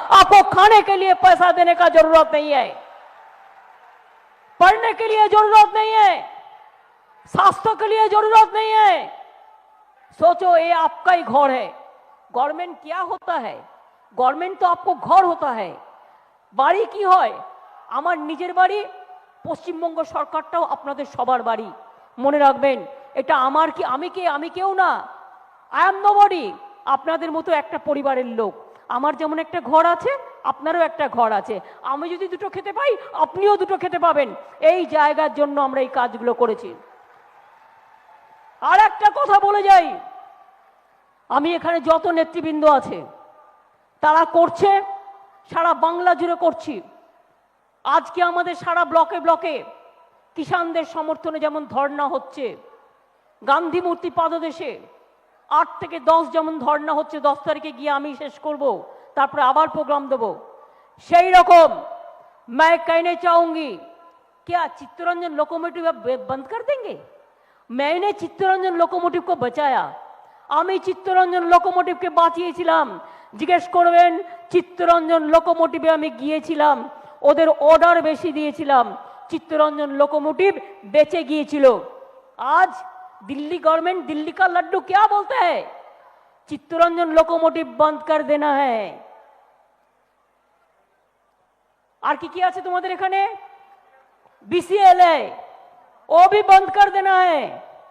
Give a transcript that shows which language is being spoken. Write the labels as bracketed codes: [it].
[hi] आपको खाने के लिए पैसा देने का जरूरत नहीं है, पढ़ने के लिए जरूरत नहीं है, स्वास्थ्य के लिए जरूरत नहीं है। सोचो ये आपका ही घर है। गवर्नमेंट क्या होता है? गवर्नमेंट तो आपको घर होता है। [bn] বাড়ি কি হয়? আমার নিজের বাড়ি, পশ্চিমবঙ্গ সরকারটাও আপনাদের সবার বাড়ি। মনে রাখবেন, এটা আমার কি, আমি কেউ না। [en] I am nobody. [bn] আপনাদের মতো একটা পরিবারের লোক। আমার যেমন একটা ঘর আছে, আপনারও একটা ঘর আছে। আমি যদি দুটো খেতে পাই, আপনিও দুটো খেতে পাবেন। এই জায়গার জন্য আমরা এই কাজগুলো করেছি। আর একটা কথা বলে যাই, আমি এখানে যত নেতৃবৃন্দ আছে তারা করছে, সারা বাংলা জুড়ে করছি। আজকে আমাদের সারা ব্লকে ব্লকে কিষানদের সমর্থনে যেমন ধর্ণা হচ্ছে, গান্ধী মূর্তি পাদদেশে 8 থেকে 10 যেমন ধর্ণা হচ্ছে, 10 তারিখে গিয়ে আমি শেষ করব, তারপরে আবার প্রোগ্রাম দেব। সেই রকম [hi] मैं कहना चाहूंगी, क्या चित्तरंजन लोकोमोटिव बंद कर देंगे? मैंने चित्तरंजन लोकोमोटिव को बचाया। [bn] আমি চিত্তরঞ্জন লোকোমোটিভকে বাঁচিয়েছিলাম। জিজ্ঞেস করবেন, চিত্তরঞ্জন লোকোমোটিভে আমি গিয়েছিলাম, ওদের অর্ডার বেশি দিয়েছিলাম, চিত্তরঞ্জন লোকোমোটিভ বেঁচে গিয়েছিল। [hi] आज दिल्ली गवर्नमेंट दिल्ली का लड्डू क्या बोलता है? चित्तरंजन लोकोमोटिव बंद कर देना है। [bn] আর কি আছে তোমাদের এখানে? [hi] बीसीएलए वो भी बंद कर देना है।